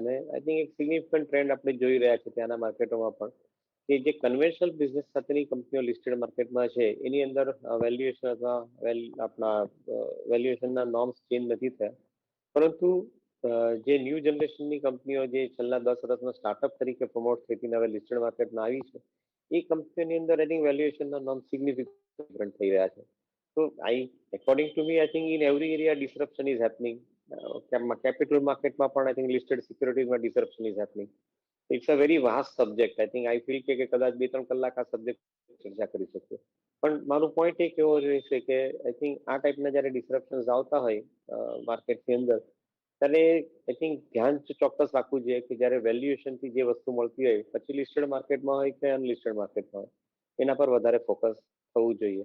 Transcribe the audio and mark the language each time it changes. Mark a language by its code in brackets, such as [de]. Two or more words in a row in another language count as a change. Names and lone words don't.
[gu] અને [en] I think [gu] એક [en] significant trend [gu] આપણે જોઈ રહ્યા છીએ ત્યાંના માર્કેટોમાં પણ, કે જે [en] conventional business [gu] સાથેની કંપનીઓ [en] listed market [gu] છે એની અંદર વેલ્યુએશન અથવા આપણા વેલ્યુએશનના [en] norms change [gu] નથી થયા, પરંતુ જે [en] new generation [gu] કંપનીઓ જે છેલ્લા 10 વર્ષમાં સ્ટાર્ટઅપ તરીકે પ્રમોટ થઈ હતી હવે [en] listed market [gu] આવી છે, એ કંપનીઓની અંદર [en] I think [gu] વેલ્યુએશનના નોર્મ સિગ્નિફિકન્ટ થઈ રહ્યા છે. [en] So according to me, I think in every area disruption is happening. Capital market [gu] માં પણ [en] I think listed securities માં disruption is happening. It's a very vast subject. I think I feel [gu] કે કદાચ 2-3 કલાક આ સબ્જેક્ટ ચર્ચા કરી શકીએ. પણ મારું પોઈન્ટ એ કેવો રહેશે કે [en] I think [gu] આ ટાઈપના જ્યારે ડિસરપ્શન્સ આવતા હોય માર્કેટની અંદર, ત્યારે [en] I think [gu] ધ્યાન ચોક્કસ રાખવું જોઈએ કે જ્યારે વેલ્યુએશનથી જે વસ્તુ મળતી હોય પછી [en] listed market [gu] હોય કે [en] unlisted market [gu] હોય, એના પર વધારે ફોકસ થવું જોઈએ.